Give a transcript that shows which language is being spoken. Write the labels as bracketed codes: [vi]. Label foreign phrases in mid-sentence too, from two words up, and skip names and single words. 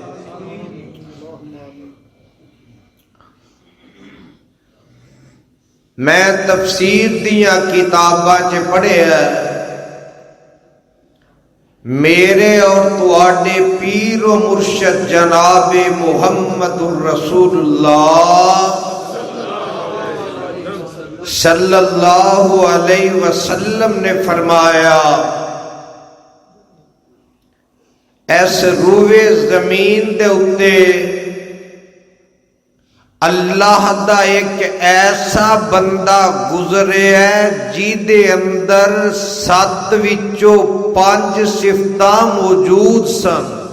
[pa] ਮੈਂ ਤਫ਼ਸੀਰ ਦੀਆਂ ਕਿਤਾਬਾਂ ਚ ਪੜ੍ਹਿਆ ਮੇਰੇ ਔਰ ਤੁਹਾਡੇ ਪੀਰ ਵ ਮੁਰਸ਼ਦ ਜਨਾਬੇ ਮੁਹੰਮਦੁਰ ਰਸੂਲੁੱਲਾਹ [ar] صلى الله عليه وسلم [pa] ਨੇ ਫ਼ਰਮਾਇਆ, ਏਸ ਰੂਏ ਜ਼ਮੀਨ ਦੇ ਉੱਤੇ ਅੱਲਾਹ ਦਾ ਇਕ ਐਸਾ ਬੰਦਾ ਗੁਜ਼ਰੇ ਹੈ ਜਿਹਦੇ ਅੰਦਰ 7 ਵਿਚੋਂ 5 ਸਿਫ਼ਤਾਂ ਮੌਜੂਦ ਸਨ।